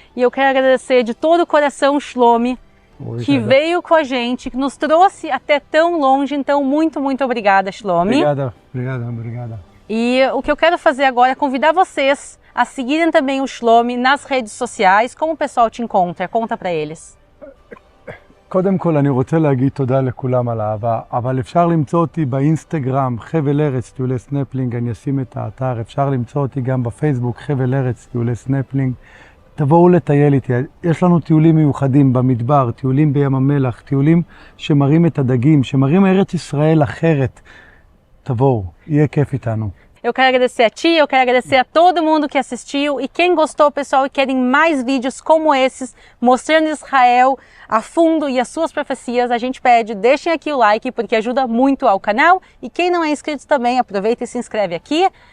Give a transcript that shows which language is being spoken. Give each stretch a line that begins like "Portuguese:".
Portuguese: E eu quero agradecer de todo o coração Shlomi, que veio com a gente, que nos trouxe até tão longe. Então, muito, muito obrigada, Shlomi. Obrigada. E o que eu quero fazer agora é convidar vocês a seguirem também o Shlomi nas redes sociais. Como o pessoal te encontra? Conta para eles.
Hebrew: קודם כל אני רוצה להגיד תודה לכולם על האהבה, אבל אפשר למצוא אותי באינסטגרם, חבל ארץ, טיולי סנפלינג, אני אשים את האתר, אפשר למצוא אותי גם בפייסבוק, חבל ארץ, טיולי סנפלינג. תבואו לטייל איתי, יש לנו טיולים מיוחדים במדבר, טיולים בים המלח, טיולים שמראים את הדגים, שמראים ארץ ישראל אחרת. תבואו, יהיה כיף איתנו.
Portuguese: Eu quero agradecer a ti, eu quero agradecer a todo mundo que assistiu e quem gostou, pessoal, e querem mais vídeos como esses, mostrando Israel a fundo e as suas profecias, a gente pede, deixem aqui o like porque ajuda muito ao canal e quem não é inscrito também, aproveita e se inscreve aqui.